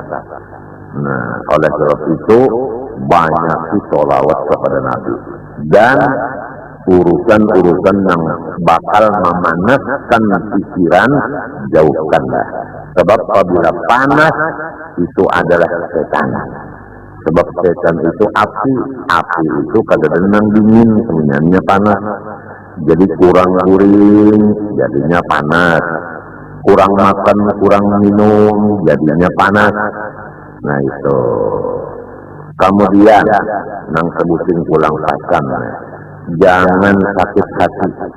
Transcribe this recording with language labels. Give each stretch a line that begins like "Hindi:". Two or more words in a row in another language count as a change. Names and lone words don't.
Indonesian: Nah, oleh sebab itu banyak sholawat kepada Nabi dan urusan-urusan yang bakal memanaskan pikiran jauhkanlah. Sebab apabila panas itu adalah setan. Sebab setan itu api itu kadang-kadang dingin, kemudiannya panas.
Banjar: Jadi kurang guring, jadinya panas.
Indonesian: Kurang makan, kurang minum, jadinya panas. Nah itu.
Banjar: Kemudian nang sebutin pulang pasan.
Indonesian: Jangan sakit hati.